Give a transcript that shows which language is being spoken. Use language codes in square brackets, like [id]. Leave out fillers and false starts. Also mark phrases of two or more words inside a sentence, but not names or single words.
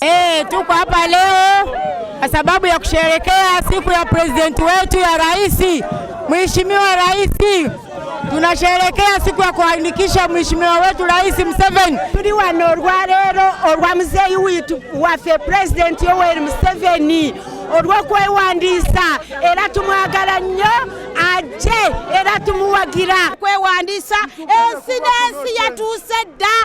[sw] Tuko hapa leo kwa sababu ya kusherehekea siku ya president wetu ya rais, Mheshimiwa Rais. Tunasherehekea siku ya kuandikisha Mheshimiwa wetu Rais Museveni. [lg] Tuli wano olwaleero olwa muzeeyi witu waffe President Yoweri Museveni olw'okwewandiisa era tumwagala nnyo ajje era tumuwagira Kwewandiisa ensi n'ensi yatuuse dda.